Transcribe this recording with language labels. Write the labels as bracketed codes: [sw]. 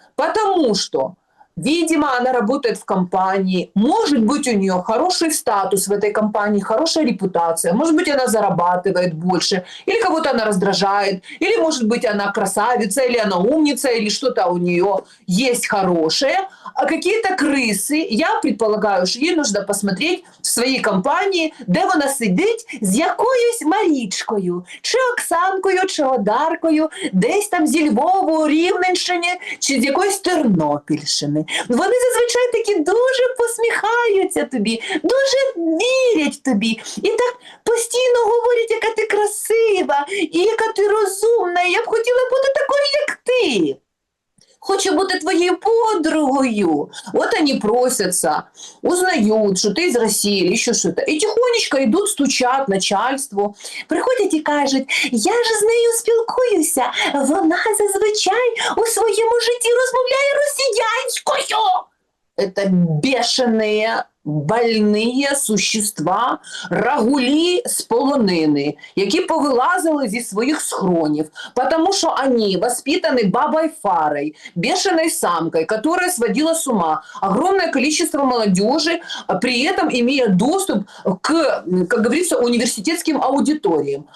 [ru] Потому что, видимо, она работает в компании, может быть, у нее хороший статус в этой компании, хорошая репутация, может быть, она зарабатывает больше, или кого-то она раздражает, или, может быть, она красавица, или она умница, или что-то у нее есть хорошее. А какие-то крысы, я предполагаю, [uk] що їй нужно посмотреть в своїй компанії, де вона сидить з якоюсь Марічкою, чи Оксанкою, чи Одаркою, десь там зі Львову, Рівненщини, чи з якоїсь Тернопільщини. Вони зазвичай такі дуже посміхаються тобі, дуже вірять тобі. І так постійно говорять, яка ти красива, і яка ти розумна, і я б хотіла бути такою, як ти. Хочу бути твоей подругою. [ru] Вот они просятся, узнают, что ты из России или еще что-то. И тихонечко идут, стучат начальству. [uk] Приходять і кажуть, я ж з нею спілкуюся. Вона зазвичай у своєму житті розмовляє росіянською. [ru] Это бешеные, больные существа, [uk] рагулі з полонини, які повилазили зі своїх схронів, [ru] потому что они воспитаны бабой Фарой, бешеной самкой, которая сводила с ума огромное количество молодежи, при этом имея доступ к, как говорится, университетским аудиториям.